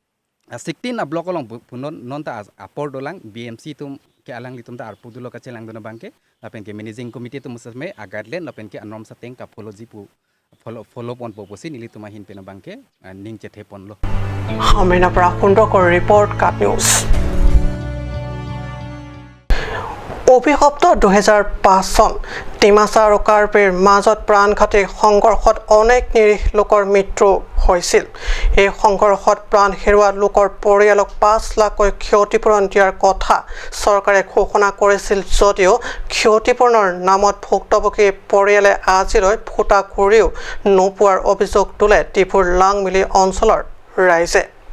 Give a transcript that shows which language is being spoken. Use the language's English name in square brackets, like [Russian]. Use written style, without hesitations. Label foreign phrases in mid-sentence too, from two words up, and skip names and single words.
[Karbi] 16 block along punon non ta apor dolang BMC tum ke alang litum ta arpudulo ka chelang dona bangke lapen ke [English] managing committee [Karbi] tum musme agadlen lapen ke anom sateng ka follow jipu follow pon poposi nilitum ahin pen bangke ning chethe pon lo Hamena pra kundokor report kat news [Assamese] অভিশপ্ত 2005 চন ডিমাছা আৰু কাৰ্বিৰ মাজত প্ৰাণঘাতী সংঘৰ্ষত অনেক নিৰীহ লোকৰ মৃত্যু হৈছিল এই সংঘৰ্ষত প্ৰাণ হেৰুওৱা লোকৰ পৰিয়ালক 5 লাখকৈ ক্ষতিপূৰণ দিয়াৰ কথা চৰকাৰে ঘোষণা কৰিছিল যদিও ক্ষতিপূৰণৰ নামত ভুক্তভোগী পৰিয়ালে আজিলৈ ফুটা কৰিও নোপোৱাৰ অভিযোগ তোলে ত্ৰিপুৰ লাংমিলি অঞ্চলৰ ৰাইজে